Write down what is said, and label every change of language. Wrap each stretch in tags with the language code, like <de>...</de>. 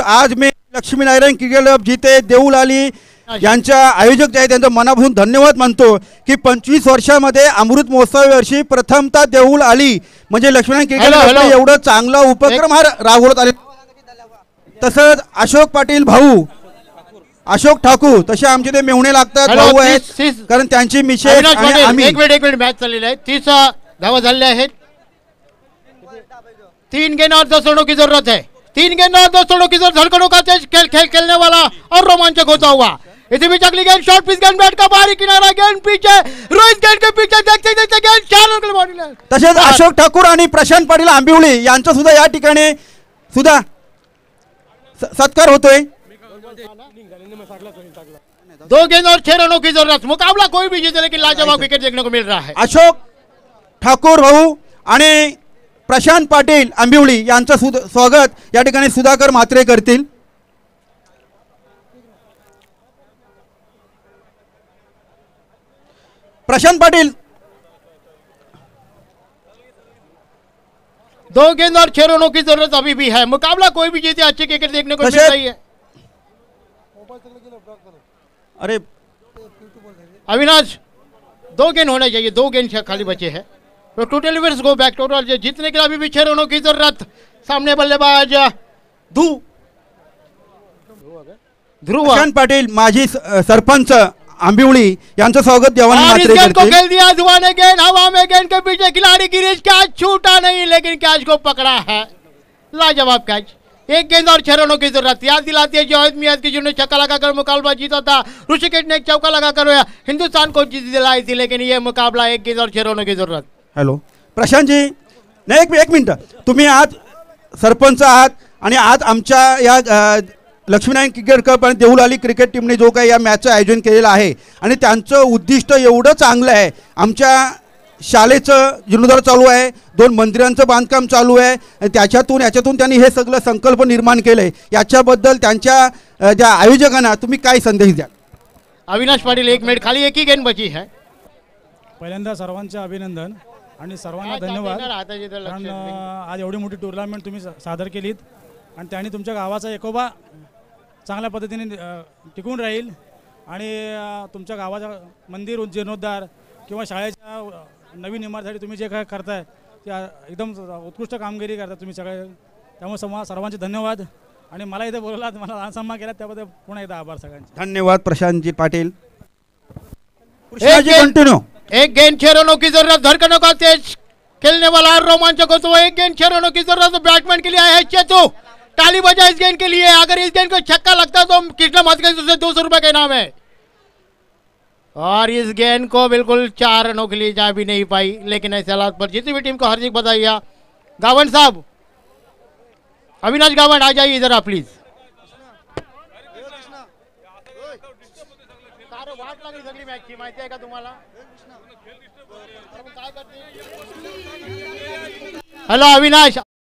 <mr>आज मी Laxminarayan cricket club जिते देऊल अली यांच्या आयोजक जे आहेत त्यांचं मनापासून धन्यवाद मानतो की 25 वर्षामध्ये अमृत महोत्सव वर्षी प्रथमतः देऊल अली म्हणजे लक्ष्मीनारायण क्रिकेट क्लब एवढं चांगला उपक्रम हा राबवत आले. तसंच अशोक पाटील भाऊ, अशोक ठाकूर, तसे आमचे ते मेहुणे लागतात भाऊ आहेत, कारण त्यांची मिसेस आणि आम्ही. एक मिनिट मॅच चाललेली आहे, 30 धावा झालेल्या आहेत.</mr> <hi>3 गेंद और 10 रनों की जरूरत है. 3 गेंद और 10 रनों की जरूरत. धड़कनों का तेज खेल खेलने वाला और रोमांचक होता हुआ. इसी बीच अगली गेंद शॉर्ट पिच गेंद बैट का बाहरी किनारा, गेंद पीछे रोहित गेंद के पीछे देखते देखते गेंद 4 रन के बॉडी लाइन.</hi> <mr>तसेच अशोक ठाकूर आणि प्रशांत पाटील आंबिवली यांचा सुद्धा या ठिकाणी सुद्धा सत्कार होतोय.</mr> <hi>2 गेंद और 6 रनों की जरूरत. मुकाबला कोई भी जीते लेकिन लाजवाब विकेट देखने को मिल रहा है.</hi> <mr>अशोक ठाकूर भाऊ आणि प्रशांत पाटील आंबिवली यांचं स्वागत या ठिकाणी सुधाकर म्हात्रे करतील. प्रशांत पाटील.</mr> <hi>2 गेंद और 6 रनों की जरूरत अभी भी है. मुकाबला कोई भी जीते अच्छे क्रिकेट देखने को मिल रही है. अरे अविनाश 2 गेंद होना चाहिए. 2 गेंद खाली बचे हैं तो total weavers go back. Total जीतने के लिए अभी भी 6 रनों की जरूरत. सामने बल्लेबाज ध्रुव.</hi> <mr>प्रशांत पाटील माजी सरपंच आंबिवली यांचं स्वागत देवानी म्हात्रे</mr> <hi>गेंद को</hi> <mr>करतील.</mr> <hi>खेल दिया ध्रुव ने. गेंद हवा में. गेंद के पीछे खिलाड़ी गिरीश. कैच छूटा नहीं लेकिन कैच को पकड़ा है. लाजवाब कैच. 1 गेंद और 6 रनों की जरूरत. याद दिलाती है जावेद मियां की जिन्होंने छक्का लगाकर मुकाबला जीता था. ऋषिकेश ने एक चौका लगाकर हिंदुस्तान को जीत दिलाई थी. लेकिन यह मुकाबला 1 गेंद और 6 रनों की जरूरत.</hi> <mr>हॅलो प्रशांत जी, नाही एक मिनिट. तुम्ही आज सरपंच आहात आणि आज आमच्या या लक्ष्मीनारायण क्रिकेट कप आणि देऊलाली क्रिकेट टीमने जो काही या मॅचचं आयोजन केलेलं आहे आणि त्यांचं उद्दिष्ट एवढं चांगलं आहे. आमच्या शाळेचं जीर्णोद्धार चालू आहे, 2 मंदिरांचं बांधकाम चालू आहे. याच्यातून त्यांनी हे सगळं संकल्प निर्माण केले. याच्याबद्दल त्यांच्या ज्या आयोजकांना तुम्ही काय संदेश द्या?</mr> <hi>अविनाश पाटील 1 मिनिट. खाली 1 ही गेंद बची है.</hi> <mr>पहिल्यांदा सर्वांचे अभिनंदन आणि सर्वांना धन्यवाद. कारण आज एवढी मोठी टुर्नामेंट तुम्ही सादर केलीत आणि त्याने तुमच्या गावाचा एकोबा चांगल्या पद्धतीने टिकून राहील आणि तुमच्या गावाचा मंदिर जीर्णोद्धार किंवा शाळेच्या नवीन इमारतीसाठी तुम्ही जे काय करताय ते एकदम उत्कृष्ट कामगिरी करता तुम्ही सगळे. त्यामुळे सर्वांचे धन्यवाद आणि मला इथे बोलवलात, मला लहान सन्मान केला त्याबद्दल पुन्हा एकदा आभार सगळ्यांचे. धन्यवाद प्रशांतजी पाटील.</mr> <hi>कंटिन्यू. 1 गेंद 6 रनों की जरूरत. धड़कनों का तेज खेलने वाला रोमांचक हो तो 1 गेंद 6 रनों की जरूरत. बैट्समैन के लिए है चेतू. ताली बजा इस गेंद के लिए. अगर इस गेंद को छक्का लगता तो कृष्णा माथुर से 200 रुपए का इनाम है. और इस गेंद को बिल्कुल 4 रनों के लिए जा भी नहीं पाई. लेकिन ऐसे हालात पर जीती हुई टीम को हार्दिक बधाई. गावन साहब, अविनाश गावन आ जाइए इधर आप प्लीज.</hi> <mr>वाट लागली सगळी मॅचची माहिती आहे का तुम्हाला? हॅलो अविनाश.</mr>